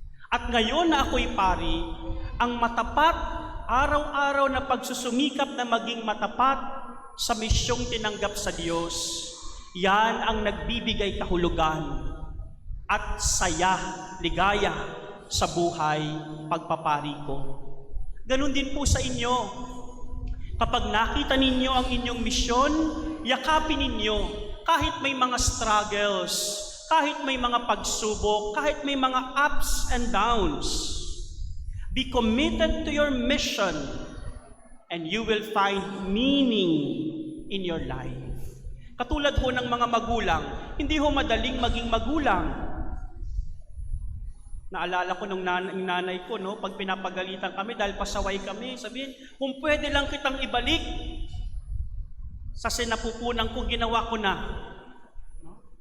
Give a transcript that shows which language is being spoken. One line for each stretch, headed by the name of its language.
Filipino: At ngayon na ako'y pari, ang matapat, araw-araw na pagsusumikap na maging matapat sa misyong tinanggap sa Diyos, yan ang nagbibigay kahulugan at saya, ligaya sa buhay pagpapari ko. Ganun din po sa inyo. Kapag nakita ninyo ang inyong misyon, yakapin ninyo kahit may mga struggles, kahit may mga pagsubok, kahit may mga ups and downs.
English: Be committed to your mission and you will find meaning in your life.
Filipino: Katulad ho ng mga magulang, hindi ho madaling maging magulang. Naalala ko nung nanay ko, no, pag pinapagalitan kami dahil pasaway kami, sabihin, kung pwede lang kitang ibalik sa sinapupunan ko, ginawa ko na. No?